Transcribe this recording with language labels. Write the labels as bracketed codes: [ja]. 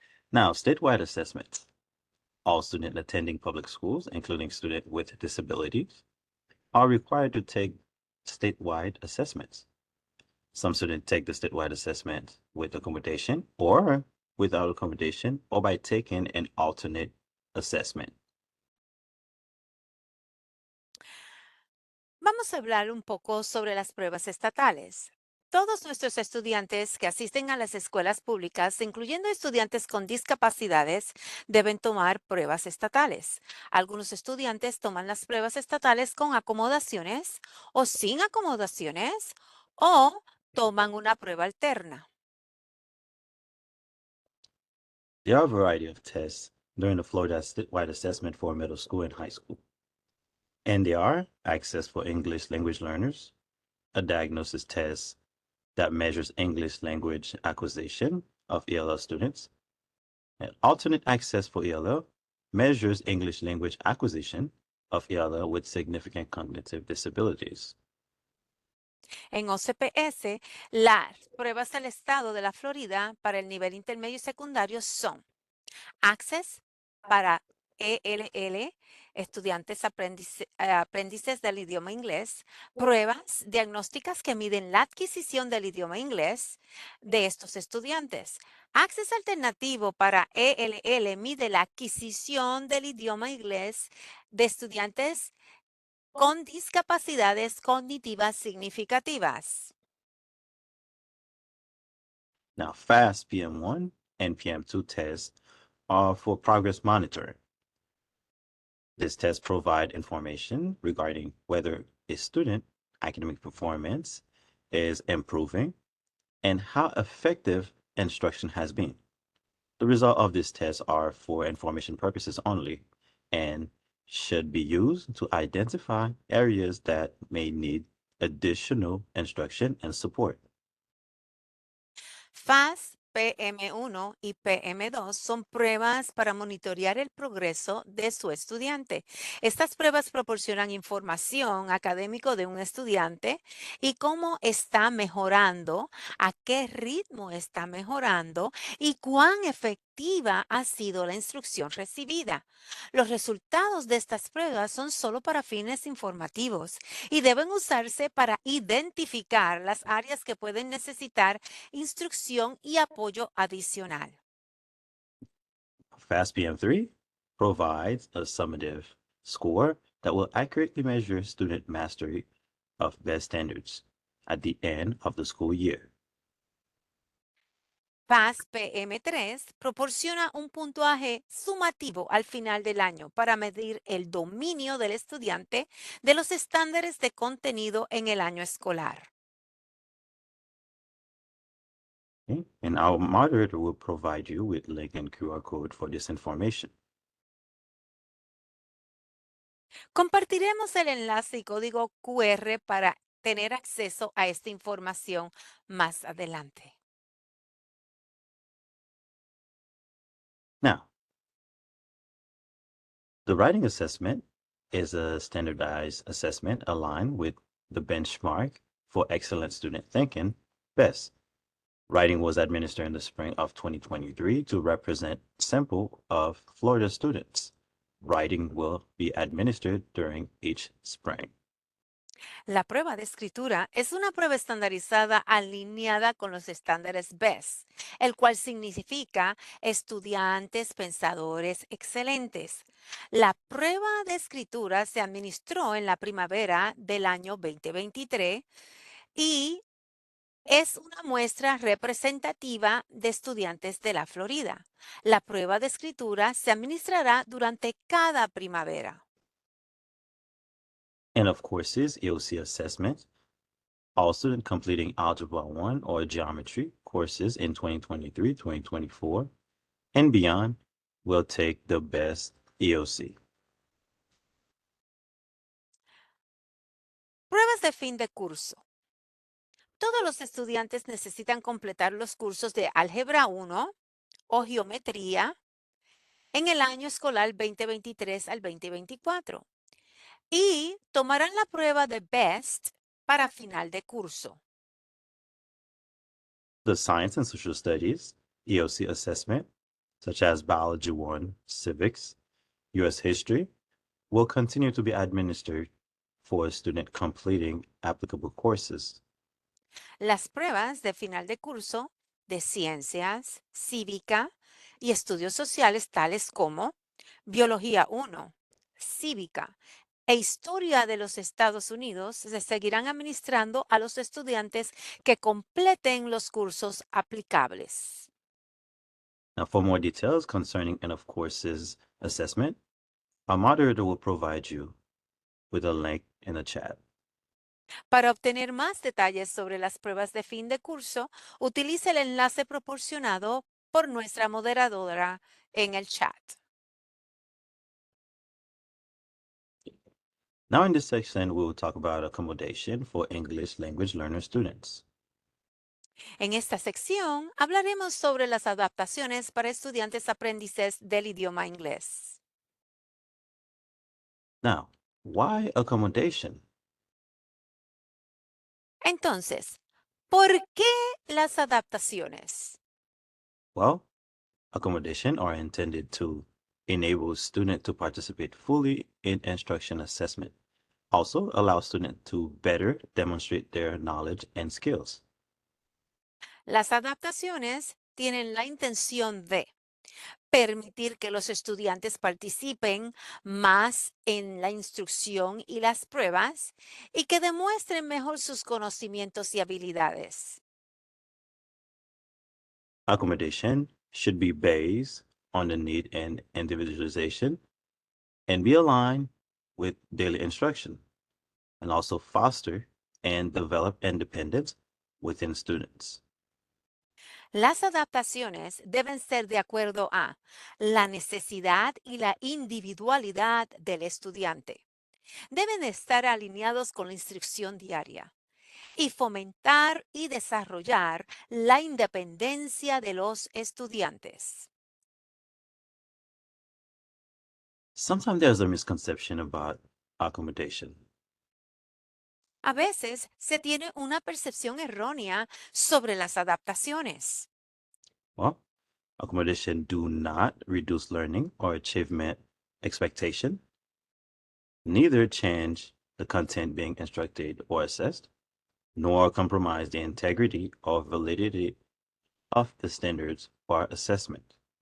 [en] Now, statewide assessments. All students attending public schools, including students with disabilities, are required to take statewide assessments. Some students take the statewide assessment with accommodation or without accommodation or by taking an alternate assessment. [es] Vamos a hablar un poco sobre las pruebas estatales. Todos nuestros estudiantes que asisten a las escuelas públicas, incluyendo estudiantes con discapacidades, deben tomar pruebas estatales. Algunos estudiantes toman las pruebas estatales con acomodaciones o sin acomodaciones o toman una prueba alterna. [en] There are a variety of tests during the Florida statewide assessment for middle school and high school. And they are access for English language learners, a diagnosis test that measures English language acquisition of ELL students, and alternate access for ELL measures English language acquisition of ELL with significant cognitive disabilities. [es] En OCPS, las pruebas del estado de la Florida para el nivel intermedio y secundario son Access para ELL, estudiantes aprendices del idioma inglés, pruebas diagnósticas que miden la adquisición del idioma inglés de estos estudiantes. Access alternativo para ELL mide la adquisición del idioma inglés de estudiantes con discapacidades cognitivas significativas. [en] Now, FAST PM1 and PM2 tests are for progress monitoring. This test provide information regarding whether a student academic performance is improving and how effective instruction has been. The result of this test are for information purposes only and should be used to identify areas that may need additional instruction and support. [es] FAS, PM1 y PM2 son pruebas para monitorear el progreso de su estudiante. Estas pruebas proporcionan información académica de un estudiante y cómo está mejorando, a qué ritmo está mejorando y cuán efectiva ha sido la instrucción recibida. Los resultados de estas pruebas son solo para fines informativos y deben usarse para identificar las áreas que pueden necesitar instrucción y apoyo adicional. [en] FAST-PM3 provides a summative score that will accurately measure student mastery of best standards at the end of the school year. [es] FAS PM3 proporciona un puntuaje sumativo al final del año para medir el dominio del estudiante de los estándares de contenido en el año escolar. [en] Okay? And our moderator will provide you with link and QR code for this information. [es] Compartiremos el enlace y código QR para tener acceso a esta información más adelante. [en] Now, the writing assessment is a standardized assessment aligned with the benchmark for excellent student thinking, BEST. Writing was administered in the spring of 2023 to represent sample of Florida students. Writing will be administered during each spring. [es] La prueba de escritura es una prueba estandarizada alineada con los estándares BEST, el cual significa estudiantes pensadores excelentes. La prueba de escritura se administró en la primavera del año 2023 y es una muestra representativa de estudiantes de la Florida. La prueba de escritura se administrará durante cada primavera. [en] And of courses, EOC assessment. All students completing Algebra 1 or Geometry courses in 2023, 2024, and beyond will take the best EOC. [es] Pruebas de fin de curso. Todos los estudiantes necesitan completar los cursos de Álgebra 1 o Geometría en el año escolar 2023 al 2024 y tomarán la prueba de BEST para final de curso. [en] The Science and Social Studies EOC assessment, such as Biology 1, Civics, U.S. History, will continue to be administered for a student completing applicable courses. [es] Las pruebas de final de curso de ciencias, cívica y estudios sociales tales como Biología 1, Cívica e Historia de los Estados Unidos se seguirán administrando a los estudiantes que completen los cursos aplicables. [en] Now, for more details concerning and of courses assessment, our moderator will provide you with a link in the chat. [es] Para obtener más detalles sobre las pruebas de fin de curso, utilice el enlace proporcionado por nuestra moderadora en el chat. [en] Now in this section, we will talk about accommodation for English language learner students. [es] En esta sección hablaremos sobre las adaptaciones para estudiantes aprendices del idioma inglés. [en] Now, why accommodation? [es] Entonces, ¿por qué las adaptaciones? [en] Well, accommodation are intended to enable students to participate fully in instruction assessment. Also allow students to better demonstrate their knowledge and skills. [es] Las adaptaciones tienen la intención de permitir que los estudiantes participen más en la instrucción y las pruebas y que demuestren mejor sus conocimientos y habilidades. [en] Accommodation should be based on the need and individualization and be aligned with daily instruction and also foster and develop independence within students. [es] Las adaptaciones deben ser de acuerdo a la necesidad y la individualidad del estudiante. Deben estar alineados con la instrucción diaria y fomentar y desarrollar la independencia de los estudiantes. [en] Sometimes there's a misconception about accommodation. [es] A veces se tiene una percepción errónea sobre las adaptaciones. [en] Well, accommodation do not reduce learning or achievement expectation, neither change the content being instructed or assessed, nor compromise the integrity or validity of the standards for assessment.